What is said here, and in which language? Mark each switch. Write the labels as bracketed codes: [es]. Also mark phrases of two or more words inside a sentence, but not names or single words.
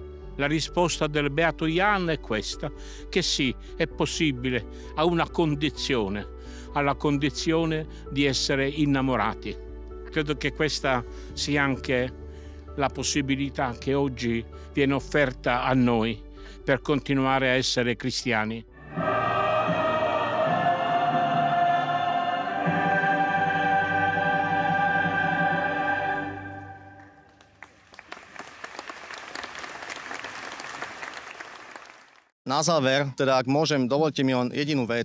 [it] La risposta del beato Jan è questa, che sì, è possibile, a una condizione, alla condizione di essere innamorati. Credo che questa sia anche la possibilità che oggi viene offerta a noi per continuare a essere cristiani. [sk] Na záver, teda ak môžem, dovoľte mi len jedinú vec.